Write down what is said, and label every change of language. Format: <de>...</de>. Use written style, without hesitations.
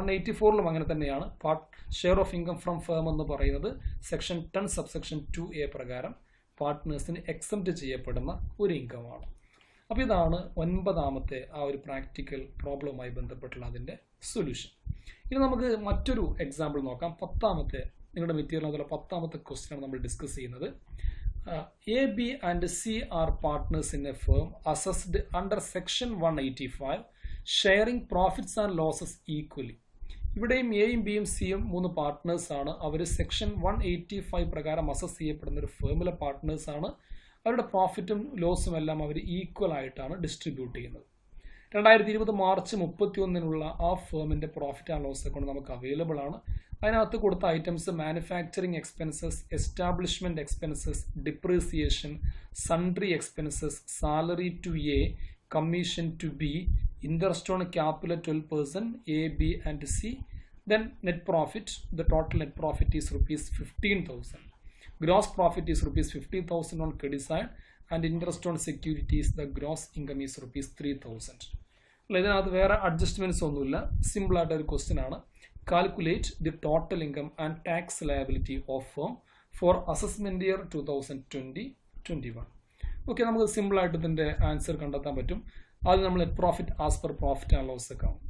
<ml>184ലും അങ്ങനെ തന്നെയാണ്. Share of income from firm എന്ന് പറയുന്നത് സെക്ഷൻ 10 സബ്സെക്ഷൻ 2A പ്രകാരം പാർട്ട്നേഴ്സിന് എക്സംപ്റ്റ് ചെയ്യപ്പെടുന്ന ഒരു ഇൻകമാണ്. അപ്പോൾ ഇതാണ് 9ാമത്തെ ആ ഒരു പ്രാക്ടിക്കൽ പ്രോബ്ലവുമായി ബന്ധപ്പെട്ടുള്ള അതിൻ്റെ സൊല്യൂഷൻ. ഇനി നമുക്ക് മറ്റൊരു എക്സാമ്പിൾ നോക്കാം. 10ാമത്തെ നിങ്ങളുടെ മെറ്റീരിയൽ അതുപോലെ 10ാമത്തെ ക്വസ്റ്റ്യനാണ് നമ്മൾ ഡിസ്കസ് ചെയ്യുന്നത്.</ml> <en>A, B and C are partners in a firm assessed under section 185 sharing profits and losses equally.</en> <ml>ഇവിടെയും എയും ബിയും സിയും 3 പാർട്ട്നേഴ്സ് ആണ്. അവർ സെക്ഷൻ 185 പ്രകാരം അസസ് ചെയ്യപ്പെടുന്ന ഒരു ഫേമിലെ പാർട്ട്നേഴ്സ് ആണ്. അവരുടെ പ്രോഫിറ്റും ലോസും എല്ലാം അവർ ഈക്വൽ ആയിട്ടാണ് ഡിസ്ട്രിബ്യൂട്ട് ചെയ്യുന്നത്. 2020 മാർച്ച് 31 ആ ഫേമിൻ്റെ പ്രോഫിറ്റ് ആൻഡ് ലോസ് അക്കൗണ്ട് നമുക്ക് അവൈലബിൾ ആണ്. അതിനകത്ത് കൊടുത്ത</ml> <en>Items manufacturing expenses, establishment expenses, depreciation, sundry expenses, salary to A, commission to B, interest on capital 12%, A, B and C. Then net profit, the total net profit is rupees 15,000. Gross profit is rupees 50,000 on credit side and interest on securities, the gross income is rupees 3,000.</en> <ml>ഇതിനകത്ത് വേറെ adjustments ഒന്നുമില്ല. Simple ആയിട്ട് ഒരു question ആണ്.</ml> <en>Calculate the total income and tax liability of firm for assessment year 2020-21.</en> <ml>Okay, നമുക്ക് simple ആയിട്ട് ഇതിന്റെ answer കണ്ടെത്താൻ പറ്റും. ആദ്യം നമ്മൾ net profit as per profit and loss account.</ml>